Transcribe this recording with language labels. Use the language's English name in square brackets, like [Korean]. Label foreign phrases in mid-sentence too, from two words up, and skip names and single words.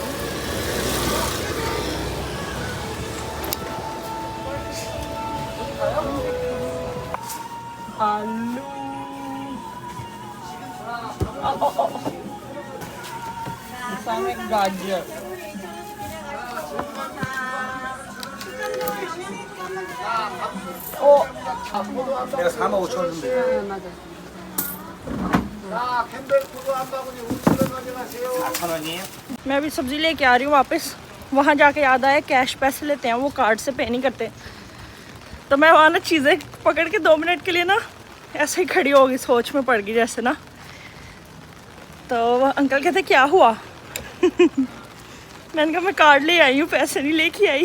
[Hindi] आलू, गाजर, [Korean] 내가 4만 5천 원 준대. 자, 캔벨푸드 한 바구니 5천 원 가져가세요. 4천 원이에요? [Hindi] मैं अभी सब्ज़ी लेके आ रही हूँ वापस। वहाँ जाके याद आया कैश पैसे लेते हैं वो, कार्ड से पे नहीं करते। तो मैं वहाँ ना चीज़ें पकड़ के 2 मिनट के लिए ना ऐसे ही खड़ी हो गई, सोच में पड़ गई जैसे ना। तो अंकल कहते क्या हुआ? मैंने कहा मैं कार्ड ले आई हूँ, पैसे नहीं लेके आई।